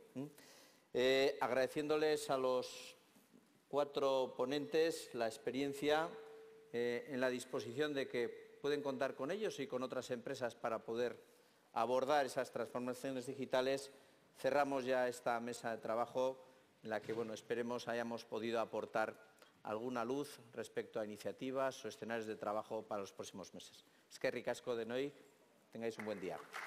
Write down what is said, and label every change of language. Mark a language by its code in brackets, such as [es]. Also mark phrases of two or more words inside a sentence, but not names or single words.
[es] Agradeciéndoles a los 4 ponentes la experiencia en la disposición de que pueden contar con ellos y con otras empresas para poder abordar esas transformaciones digitales. Cerramos ya esta mesa de trabajo en la que bueno, esperemos hayamos podido aportar alguna luz respecto a iniciativas o escenarios de trabajo para los próximos meses. [eu] Eskerrik asko denoi. [es] Tengáis un buen día.